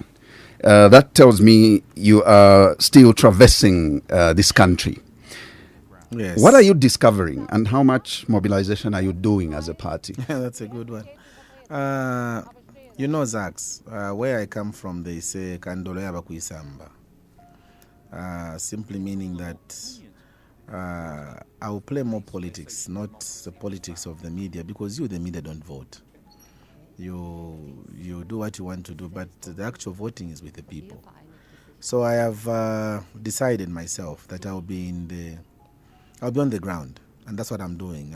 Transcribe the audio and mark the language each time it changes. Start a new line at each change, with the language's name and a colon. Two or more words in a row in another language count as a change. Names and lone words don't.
English: That tells me you are still traversing this country. Yes. What are you discovering, and how much mobilization are you doing as a party? That's a good one. Zax, where I come from, they say
Bemba: Kandolo yaba kuisamba.
English: Simply meaning that I will play more politics, not the politics of the media, because you, the media, don't vote. You do what you want to do, but the actual voting is with the people. So I have decided myself that I'll be on the ground, and that's what I'm doing.